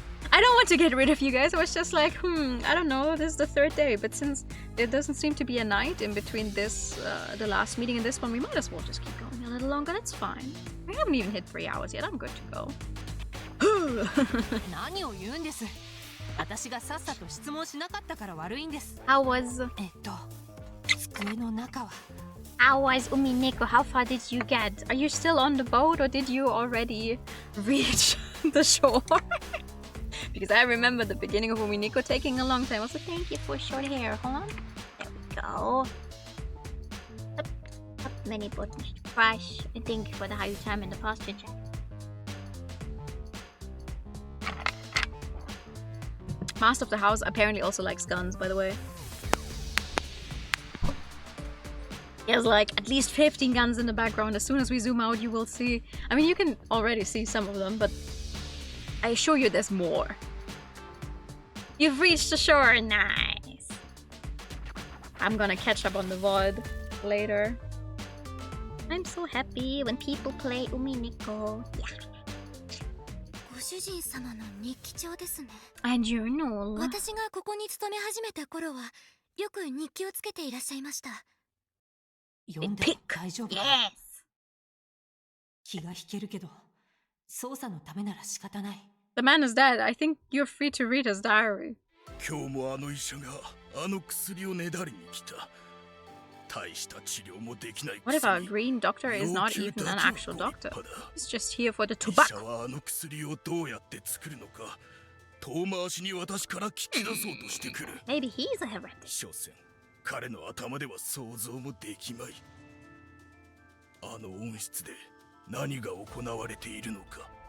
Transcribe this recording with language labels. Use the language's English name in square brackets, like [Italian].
[English] I don't want to get rid of you guys. I was just like, I don't know. This is the 3rd day, but since there doesn't seem to be a night in between this, the last meeting and this one, we might as well just keep going a little longer. That's fine. I haven't even hit 3 hours yet. I'm good to go. [Japanese] 何を言うんです。私がさっさと質問しなかったから悪いんです。 [English] How was? [Japanese] 机の中は。 [English] How was Umineko? How far did you get? Are you still on the boat or did you already reach the shore? Because I remember the beginning of Umineko taking a long time. Also, thank you for short hair. Hold on. There we go. Up many buttons to brush. And thank you for the high time and the posture check. Master of the house apparently also likes guns, by the way. He has like at least 15 guns in the background. As soon as we zoom out, you will see. I mean, you can already see some of them, but I assure you there's more. You've reached the shore. Nice. I'm gonna catch up on the VOD later. I'm so happy when people play Umineko. Yeah. [Japanese] ご主人様の日記帳ですね。 [English] I journal. [Japanese] 私がここに勤め始めた頃は、よく日記をつけていらっしゃいました。読んでも大丈夫か？気が引けるけど、捜査のためなら仕方ない。 [English] The man is dead. I think you're free to read his diary. [Japanese] 今日もあの医者があの薬をねだりに来た。大した治療もできない。 [English] What if our green doctor is not even an actual doctor? He's just here for the tobacco. [Japanese] 医者はあの薬をどうやって作るのか、遠回しに私から聞き出そうとしてくる。 [English] Maybe he's a heretic. [Japanese] 所詮彼の頭では想像もできまい。あの温室で何が行われているのか。